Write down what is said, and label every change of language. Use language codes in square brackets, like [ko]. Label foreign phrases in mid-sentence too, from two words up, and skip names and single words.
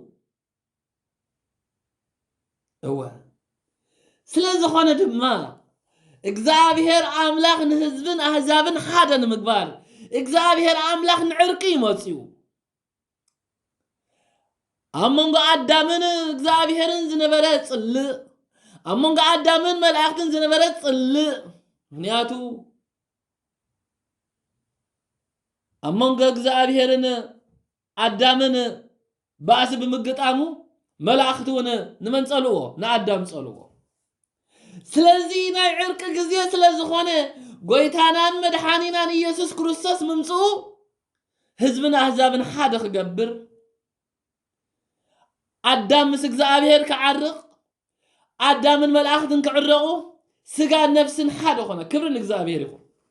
[ti] ስለዝኾነ ድማ እግዚአብሔር አምላኽ ንህዝብን አሕዛብን ሓደ ንምግባር እግዚአብሔር አምላኽ ንዕርቂ ይመጽዩ አመንጎ አዳምን እግዚአብሔርን ዝነበረ ጽልእ አመንጎ አዳምን መላእክትን ዝነበረ ጽልእ ምክንያቱ አመንጎ እግዚአብሔርን አዳምን ባስ ብምግጣሙ መላእክቱን ንመን ጸልዎ ንአዳም ጸልዎ ስለዚህ ናይ ዕርቅ ጊዜ ስለዝኾነ ጎይታናን መድሓኒናን ኢየሱስ ክርስቶስ ምምጽኡ ህዝብን አሕዛብን ሓደ ክገብር አዳም ምስ እግዚአብሔር ክዓርቕ አዳምን መላእክትን ክዕረቑ ስጋ ነፍስን ሓደ ኾነ ክብርን እግዚአብሔር ይኹን